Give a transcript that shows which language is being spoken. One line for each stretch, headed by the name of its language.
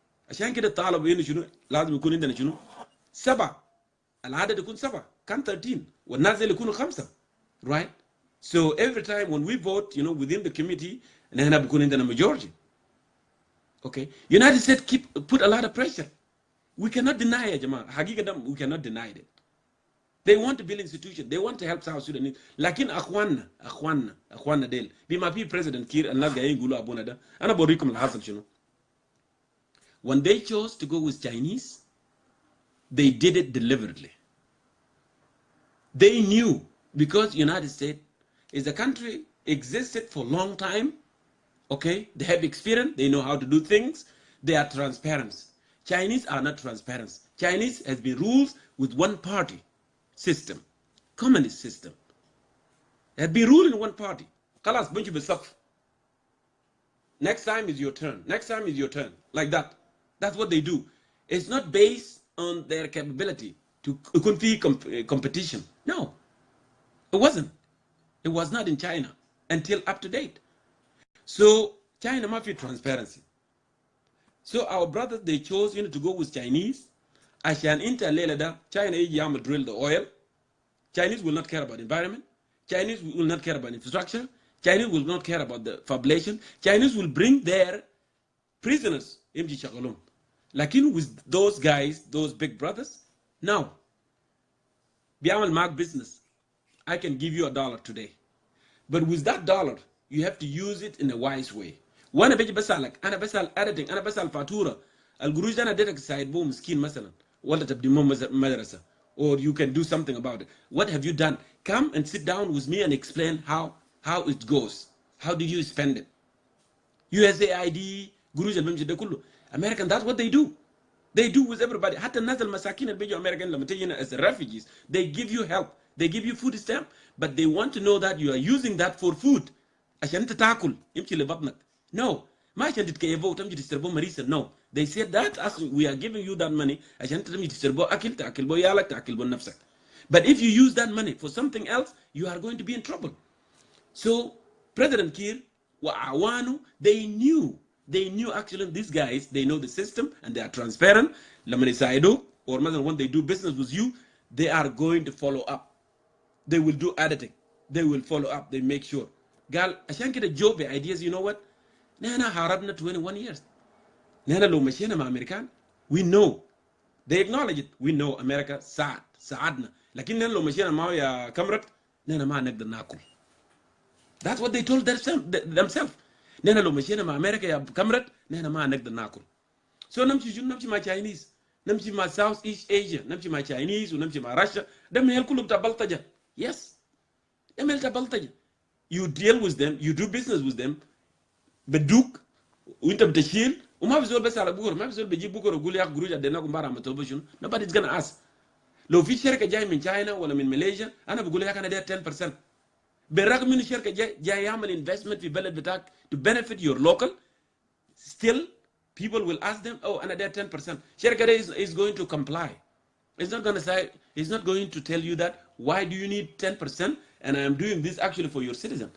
Arabic: عشان كده طالبوا انه شنو لازم يكون عندنا شنو 7 العدد يكون 7 كان 13 والناس اللي يكونوا 5
English: right. So every time when we vote, you know, within the committee,
Arabic: نحن بيكون عندنا
English: majority. Okay, United States put a lot of pressure. We cannot deny it,
Arabic: جماعة.
English: حقيقة we cannot deny it. They want to build institutions. They want to help South Sudan.
Arabic: لكن أخواننا ديل بما في President كير الناس جايين يقولوا أبونا ده. أنا بوريكم اللي حصل شنو.
English: When they chose to go with Chinese, they did it deliberately. They knew, because United States is a country existed for a long time. Okay, they have experience. They know how to do things. They are transparent. Chinese are not transparent. Chinese has been ruled with one party system, communist system. They have been ruled in one party.
Arabic: خلاص بنجي بالصف.
English: Next time is your turn. Next time is your turn. Like that. That's what they do. It's not based on their capability to competition. No, it wasn't. It was not in China until up to date. So China must be transparency. So our brothers, they chose, you know, to go with Chinese.
Arabic: عشان انت الليلة ده China يجي يعمل
English: drill the oil. Chinese will not care about environment. Chinese will not care about infrastructure. Chinese will not care about the population. Chinese will bring their prisoners. Lakin with those guys, those big brothers, now,
Arabic: بيعمل معك
English: business. I can give you $1 today. But with that dollar, you have to use it in a wise way.
Arabic: وانا بيجي بسألك انا بسأل editing انا بسأل فاتورة القروش ده انا اديتك سايد بو مسكين مثلا ولا تبدي مدرسة,
English: or you can do something about it. What have you done? Come and sit down with me and explain how it goes. How did you spend it?
Arabic: USAID قروش اللي بيمشي ده كله.
English: American, that's what they do. They do with everybody.
Arabic: حتى الناس المساكين اللي بيجوا American لما تيجي
English: as refugees, they give you help. They give you food stamp, but they want to know that you are using that for food.
Arabic: عشان انت تاكل يمشي لبطنك.
English: No.
Arabic: ما عشان تتكيفوا وتمشي تشربوا مريسة. No.
English: They said that as we are giving you that money
Arabic: عشان انت تمشي تشربوا أكل تأكل بو يالك تأكل بو نفسك.
English: But if you use that money for something else, you are going to be in trouble. So President Kiir
Arabic: وأعوانه,
English: they knew actually these guys, they know the system and they are transparent.
Arabic: لما يساعدوا,
English: or when they do business with you, they are going to follow up. They will do editing. They will follow up. They make sure.
Arabic: قال عشان كده جو
English: ideas, you know what?
Arabic: نحن حاربنا
English: 21 years.
Arabic: نحن لو مشينا مع أمريكان,
English: we know. They acknowledge it. We know America
Arabic: ساعدنا. لكن نحن لو مشينا معه يا كامرت, نحن ما نقدر ناكل.
English: That's what they told themselves.
Arabic: نحن لو مشينا مع أمريكا يا كامرت, نحن ما نقدر ناكل. So نمشي مع Chinese. نمشي مع South East Asia. نمشي مع Chinese ونمشي مع Russia. ده مهل كله بتاع بلطجة.
English: Yes.
Arabic: ده مهل بتاع بلطجة.
English: You deal with them,
Arabic: you do business with them, بدوك وانت بتشيل وما في زول بس على بكره, ما في زول بيجيب بكره ويقول يا اخي قروش اديناكم بارا ما تطلبوا شنو.
English: Nobody's gonna ask.
Arabic: لو في شركه جاي من China ولا من ماليزيا, انا بقول يا اخي انا داير 10%. بالرغم من الشركه جاي يعمل investment في بلد بتاعك
English: to benefit your local, still people will ask them,
Arabic: oh انا داير 10%. الشركه
English: is going to comply. It's not going to say, it's not going to tell you that why do you need 10% and I am doing this actually for your citizen.